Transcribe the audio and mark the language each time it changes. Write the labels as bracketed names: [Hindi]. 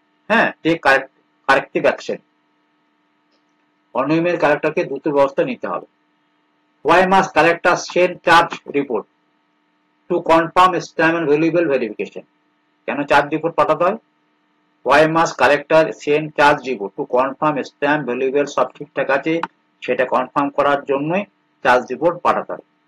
[Bangla] হ্যাঁ, take corrective action, অনিয়মের কালেক্টরকে দ্রুত ব্যবস্থা নিতে হবে। [English] Why must collector send charge report to confirm stamp and valuable verification? [Bangla] কেন চার্জ রিপোর্ট পাঠাতে হয়? [English] Why must collector send charge report to confirm stamp valuable [Bangla] সব ঠিকঠাক আছে সেটা কনফার্ম করার জন্যই চার্জ রিপোর্ট পাঠাতে হয়।